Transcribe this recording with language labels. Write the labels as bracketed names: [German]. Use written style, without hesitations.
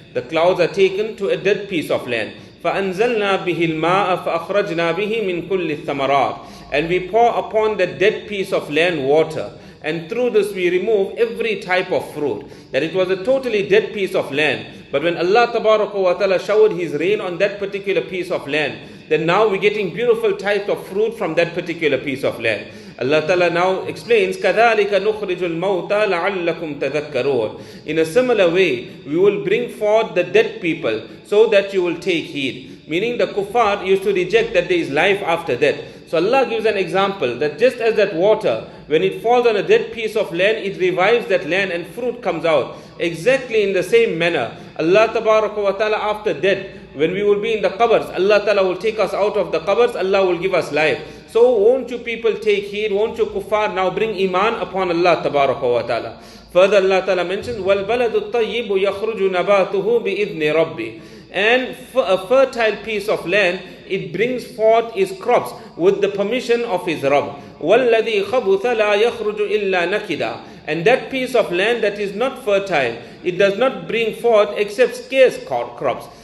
[English] The clouds are taken to a dead piece of land. [Arabic] فَأَنزَلْنَا بِهِ الْمَاءَ فَأَخْرَجْنَا بِهِ مِنْ كُلِّ الثَّمَرَاتِ, [English] and we pour upon the dead piece of land water. And through this we remove every type of fruit. That it was a totally dead piece of land. But when Allah Tabaraka wa Ta'ala showered His rain on that particular piece of land, then now we're getting beautiful types of fruit from that particular piece of land. Allah Ta'ala now explains, [Arabic] كَذَلِكَ نُخْرِجُ الْمَوْتَى لَعَلَّكُمْ تَذَكَّرُونَ. [English] In a similar way, we will bring forth the dead people so that you will take heed. Meaning the kuffar used to reject that there is life after death. So Allah gives an example that just as that water, when it falls on a dead piece of land, it revives that land and fruit comes out. Exactly in the same manner, Allah Tabaraka wa Ta'ala after death, when we will be in the qabrs, Allah Ta'ala will take us out of the qabrs, Allah will give us life. So won't you people take heed, won't you kuffar now bring iman upon Allah Tabaraka wa Ta'ala. Further Allah Ta'ala mentions, [Arabic] وَالْبَلَدُ الطَّيِّبُ يَخْرُجُ نَبَاتُهُ بِإِذْنِ رَبِّهِ. [English] And for a fertile piece of land, it brings forth its crops with the permission of his Rabb. [Arabic] وَالَّذِي خَبُثَ لَا يَخْرُجُ إِلَّا نَكِدًا. [English] And that piece of land that is not fertile, it does not bring forth except scarce crops.